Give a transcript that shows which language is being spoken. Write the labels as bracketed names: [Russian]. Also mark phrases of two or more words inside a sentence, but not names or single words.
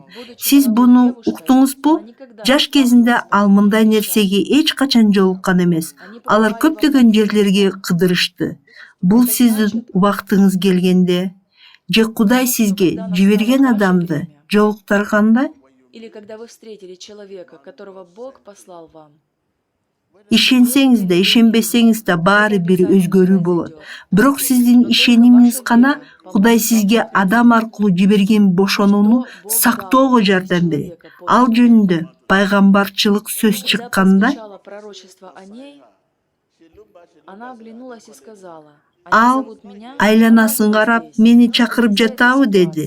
[Kyrgyz] Сиз буну уктуңузбу? Жаш кезинде ал мындай нерсеге эч качан жолуккан эмес. Алар көптөгөн жерлерге кыдырышты. Бул сиздин убактыңыз келгенде же Кудай сизге жиберген адамды жолуктурганда? [Russian] Или когда вы встретили человека, которого Бог послал вам? [Kyrgyz] Ишенсеңиз да, ишенбесеңиз да баары бир өзгөрүү болот. Бирок сиздин ишенимиңиз гана Кудай сизге адам аркылуу жиберген бошонууну сактоого жардам берет. Ал жөнүндө пайгамбарчылык сөз чыкканда ал айланасын карап, мени чакырып жатабы деди.